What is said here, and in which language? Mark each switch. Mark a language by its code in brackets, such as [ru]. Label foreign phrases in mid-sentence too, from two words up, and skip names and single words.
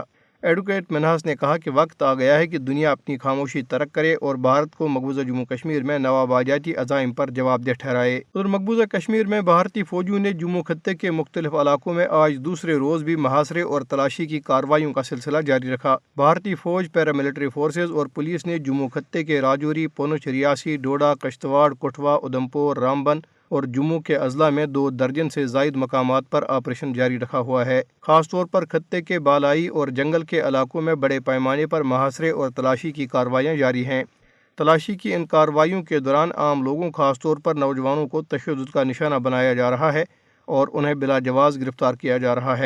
[ur] ایڈوکیٹ منہاس نے کہا کہ وقت آ گیا ہے کہ دنیا اپنی خاموشی ترک کرے اور بھارت کو مقبوضہ جموں کشمیر میں نوآبادیاتی عزائم پر جواب دہ ٹھہرائے۔ ادھر مقبوضہ کشمیر میں بھارتی فوجیوں نے جموں خطے کے مختلف علاقوں میں آج دوسرے روز بھی محاصرے اور تلاشی کی کارروائیوں کا سلسلہ جاری رکھا۔ بھارتی فوج، پیراملٹری فورسز اور پولیس نے جموں خطے کے راجوری، پونچھ، ریاسی، ڈوڈا، کشتواڑ، کٹھوا، ادھمپور، رامبن اور جموں کے اضلاع میں 2 درجن سے زائد مقامات پر آپریشن جاری رکھا ہوا ہے۔ خاص طور پر خطے کے بالائی اور جنگل کے علاقوں میں بڑے پیمانے پر محاصرے اور تلاشی کی کارروائیاں جاری ہیں۔ تلاشی کی ان کارروائیوں کے دوران عام لوگوں، خاص طور پر نوجوانوں کو تشدد کا نشانہ بنایا جا رہا ہے اور انہیں بلا جواز گرفتار کیا جا رہا ہے۔